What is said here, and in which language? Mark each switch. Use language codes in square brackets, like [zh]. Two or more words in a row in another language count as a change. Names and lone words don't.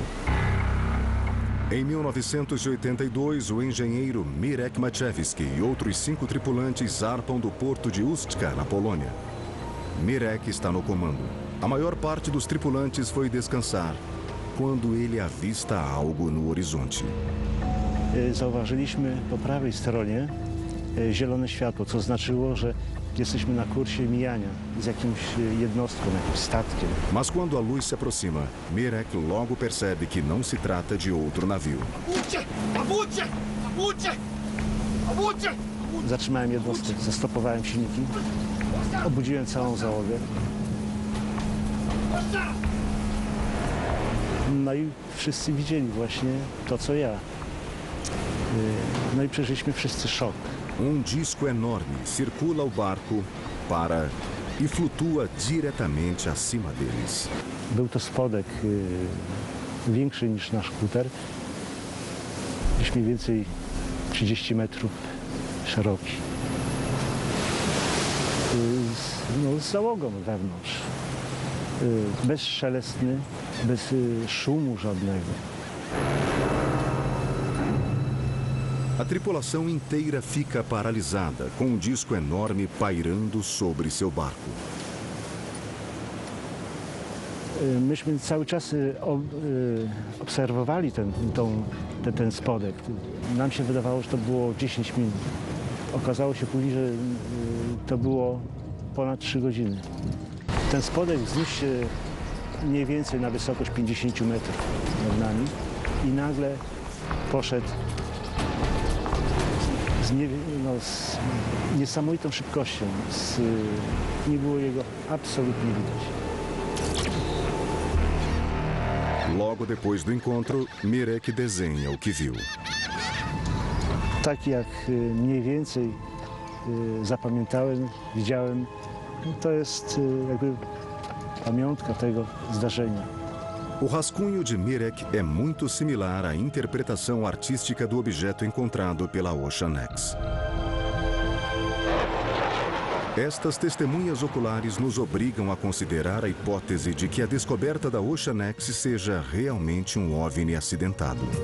[pt] Em 1982, o engenheiro Mirek Maciejewski e outros 5 tripulantes zarpam do porto de Ustka, na Polônia. Mirek está no comando. A maior parte dos tripulantes foi descansar quando ele avista algo no horizonte. [pl] Zauważyliśmy po prawej stronie zielone światło, co znaczyło, że jesteśmy na kursie mijania z jakimś jednostką, jakimś statkiem. [pt] Mas quando a luz se aproxima, Mirek logo percebe que não se trata de outro navio. [pl] Zatrzymałem jednostkę, zastopowałem silniki, obudziłem całą załogę. No i wszyscy widzieli właśnie to, co ja. No i przeżyliśmy wszyscy szok. [pt] Disco enorme circula o barco, para e flutua diretamente acima deles. [pl] Był to spodek większy niż nasz kuter, gdzieś mniej więcej 30 metrów szeroki. Z załogą wewnątrz. Bezszelestny, bez szumu żadnego. A tripulação inteira fica paralisada, com disco enorme pairando sobre seu barco. Myśmy cały czas obserwowali ten spodek. Nam się wydawało, że to było 10 minut. Okazało się później, że to było ponad 3 godziny. Ten spodek wzniósł się mniej więcej na wysokość 50 metrów nad nami i nagle poszedł z niesamowitą szybkością. Nie było jego absolutnie widać. [pt] Logo depois do encontro, Mirek desenha o que viu. [pl] Tak jak mniej więcej zapamiętałem, widziałem, to jest jakby pamiątka tego zdarzenia. [pt] O rascunho de Mirek é muito similar à interpretação artística do objeto encontrado pela Ocean X. Estas testemunhas oculares nos obrigam a considerar a hipótese de que a descoberta da Ocean X seja realmente OVNI acidentado.